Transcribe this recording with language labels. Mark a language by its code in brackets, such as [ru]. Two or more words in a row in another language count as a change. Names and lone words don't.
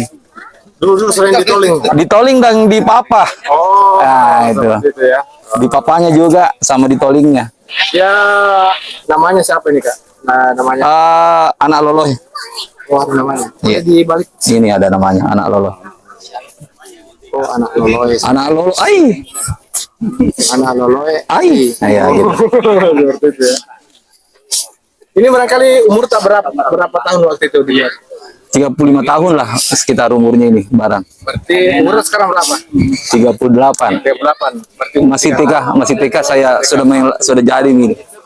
[id] Dulu sering ditoling. di tolling dan di papa. Oh, Nah, itu. seperti itu ya. Di papanya juga sama di tollingnya. Ya, namanya siapa ini Kak? Nah, namanya. Anak loloh. Oh, ada namanya. Iya. Di balik. Ini ada namanya anak loloh. Oh, anak loloy. Anak loloh. Anak loloy. Nah, ya, gitu. Seperti itu ya. Ini barangkali umur tak berapa tahun waktu itu dilihat? 35 tahun lah sekitar umurnya ini barang. Berarti umur sekarang berapa? 38. 38. Berarti Masih TK saya sudah jadi ini.